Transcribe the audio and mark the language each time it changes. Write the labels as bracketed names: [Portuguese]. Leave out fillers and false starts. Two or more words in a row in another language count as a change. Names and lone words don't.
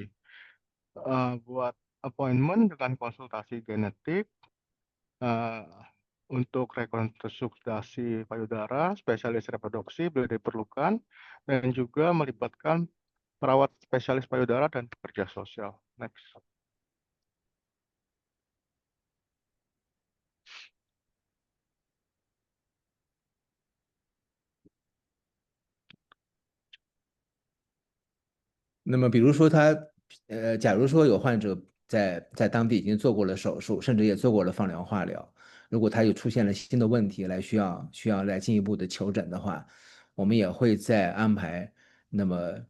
[Indonesian] Buat appointment dengan konsultasi genetik, eh, untuk rekonstruksi payudara, spesialis reproduksi bila diperlukan, dan juga melibatkan perawat spesialis payudara dan pekerja sosial. Next. [Chinese] 那么，比如说假如说有患者在当地已经做过了手术，甚至也做过了放疗、化疗，如果他又出现了新的问题需要来进一步的求诊的话，我们也会再安排那么